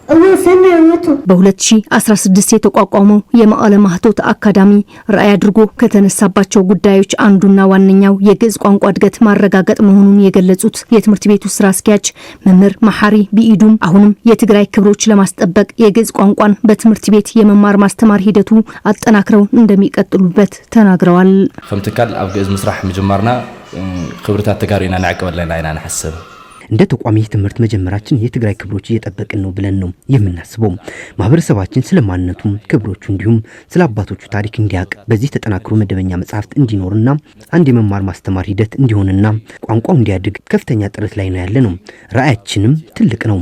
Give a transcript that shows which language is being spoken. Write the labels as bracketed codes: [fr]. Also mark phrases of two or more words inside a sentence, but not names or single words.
[am] በ2016 የተቋቋመው የመቀለ ማህቶት አካዳሚ ራዕይ አድርጎ ከተነሳባቸው ጉዳዮች አንዱና ዋነኛው የግዕዝ ቋንቋ እድገት ማረጋገጥ መሆኑን የገለጹት የትምህርት ቤቱ ስራ አስኪያጅ መምህር መሐሪ ቢኢዱም አሁንም የትግራይ ክብሮች ለማስጠበቅ የግዕዝ ቋንቋን በትምህርት ቤት የመማር ማስተማር ሂደቱ አጠናክረው እንደሚቀጥሉበት ተናግረዋል። [ti] ከምትካል ኣብ ግዕዝ ምስራሕ ምጅማርና ክብርታት ተጋሪና ናዕቀበለና ኢና ንሐስብ [am] እንደ ተቋሚ ትምህርት መጀመራችን የትግራይ ክብሮች እየጠበቅን ነው ብለን ነው የምናስበው። ማህበረሰባችን ስለማንነቱም ክብሮቹ እንዲሁም ስለ አባቶቹ ታሪክ እንዲያውቅ በዚህ ተጠናክሮ መደበኛ መጻሕፍት እንዲኖርና አንድ የመማር ማስተማር ሂደት እንዲሆንና ቋንቋው እንዲያድግ ከፍተኛ ጥረት ላይ ነው ያለነው። ራዕያችንም ትልቅ ነው።